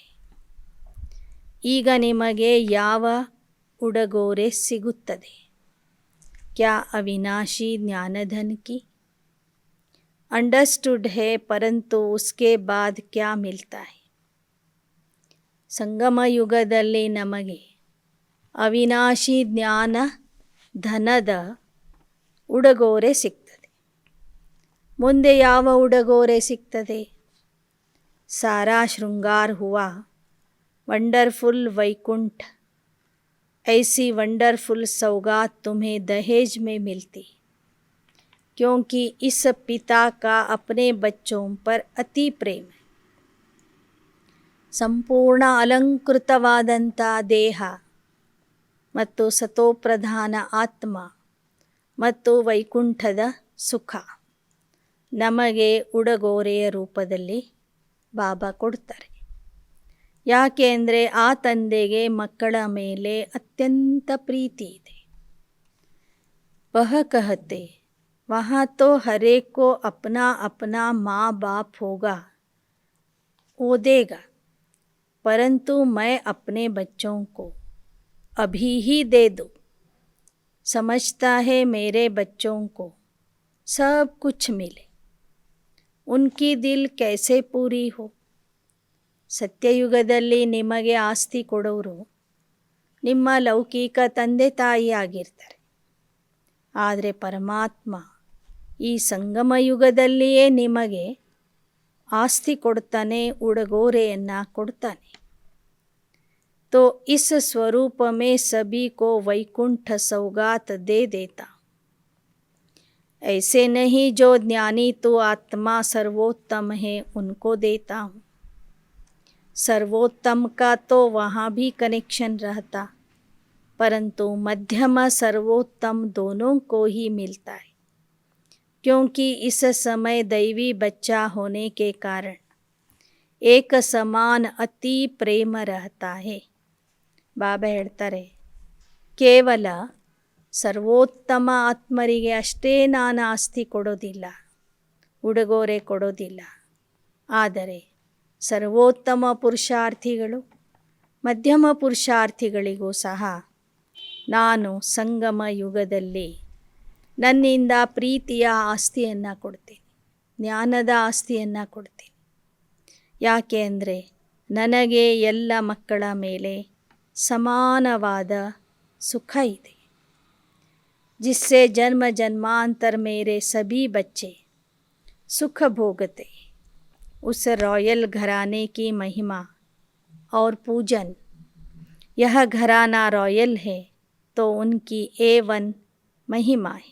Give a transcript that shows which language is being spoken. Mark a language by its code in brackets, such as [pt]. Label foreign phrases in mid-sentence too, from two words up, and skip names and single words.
[kn] ಈಗ ನಿಮಗೆ ಯಾವ ಉಡುಗೊರೆ ಸಿಗುತ್ತದೆ? [hi] क्या अविनाशी ज्ञानधन की? अंडरस्टूड है, परंतु उसके बाद क्या मिलता है? [kn] ಸಂಗಮ ಯುಗದಲ್ಲಿ ನಮಗೆ ಅವಿನಾಶಿ ಜ್ಞಾನ ಧನದ ಉಡುಗೊರೆ ಸಿಗ್ತದೆ. ಮುಂದೆ ಯಾವ ಉಡುಗೊರೆ ಸಿಗ್ತದೆ? [hi] सारा शृंगार हुआ वंडरफुल वैकुंठ. ऐसी वंडरफुल सौगात तुम्हें दहेज में मिलती, क्योंकि इस पिता का अपने बच्चों पर अति प्रेम है. [kn] ಸಂಪೂರ್ಣ ಅಲಂಕೃತವಾದಂಥ ದೇಹ ಮತ್ತು ಸತೋಪ್ರಧಾನ ಆತ್ಮ ಮತ್ತು ವೈಕುಂಠದ ಸುಖ ನಮಗೆ ಉಡುಗೊರೆಯ ರೂಪದಲ್ಲಿ ಬಾಬಾ ಕೊಡ್ತಾರೆ. ಯಾಕೆ ಅಂದರೆ ಆ ತಂದೆಗೆ ಮಕ್ಕಳ ಮೇಲೆ ಅತ್ಯಂತ ಪ್ರೀತಿ ಇದೆ. [hi] वह कहते ವहाँ तो हर एक को अपना अपना माँ बाप होगा, वो देगा, परंतु मैं अपने बच्चों को अभी ही दे दूँ. समझता है मेरे बच्चों को सब कुछ मिले, उनकी दिल कैसे पूरी हो. [kn] ಸತ್ಯಯುಗದಲ್ಲಿ ನಿಮಗೆ ಆಸ್ತಿ ಕೊಡೋರು ನಿಮ್ಮ ಲೌಕಿಕ ತಂದೆ ತಾಯಿ ಆಗಿರ್ತಾರೆ. ಆದರೆ ಪರಮಾತ್ಮ ಈ ಸಂಗಮ ಯುಗದಲ್ಲಿಯೇ ನಿಮಗೆ ಆಸ್ತಿ ಕೊಡ್ತಾನೆ, ಉಡುಗೊರೆಯನ್ನು ಕೊಡ್ತಾನೆ. [hi] तो इस स्वरूप में सभी को वैकुंठ सौगात दे देता. ऐसे नहीं जो ज्ञानी तो आत्मा सर्वोत्तम है उनको देता हूँ. सर्वोत्तम का तो वहाँ भी कनेक्शन रहता, परंतु मध्यम सर्वोत्तम दोनों को ही मिलता है, क्योंकि इस समय दैवी बच्चा होने के कारण एक समान अति प्रेम रहता है. [kn] ಬಾಬಾ ಹೇಳ್ತಾರೆ, ಕೇವಲ ಸರ್ವೋತ್ತಮ ಆತ್ಮರಿಗೆ ಅಷ್ಟೇ ನಾನು ಆಸ್ತಿ ಕೊಡೋದಿಲ್ಲ, ಉಡುಗೊರೆ ಕೊಡೋದಿಲ್ಲ. ಆದರೆ ಸರ್ವೋತ್ತಮ ಪುರುಷಾರ್ಥಿಗಳು ಮಧ್ಯಮ ಪುರುಷಾರ್ಥಿಗಳಿಗೂ ಸಹ ನಾನು ಸಂಗಮ ಯುಗದಲ್ಲಿ ನನ್ನಿಂದ ಪ್ರೀತಿಯ ಆಸ್ತಿಯನ್ನು ಕೊಡ್ತೀನಿ, ಜ್ಞಾನದ ಆಸ್ತಿಯನ್ನು ಕೊಡ್ತೀನಿ. ಯಾಕೆ ಅಂದರೆ ನನಗೆ ಎಲ್ಲ ಮಕ್ಕಳ ಮೇಲೆ ಸಮಾನವಾದ ಸುಖ ಇದೆ. [hi] जिससे जन्म जन्मांतर मेरे सभी बच्चे सुख भोगते, उस रॉयल घराने की महिमा और पूजन. यह घराना रॉयल है तो उनकी A1 महिमा है.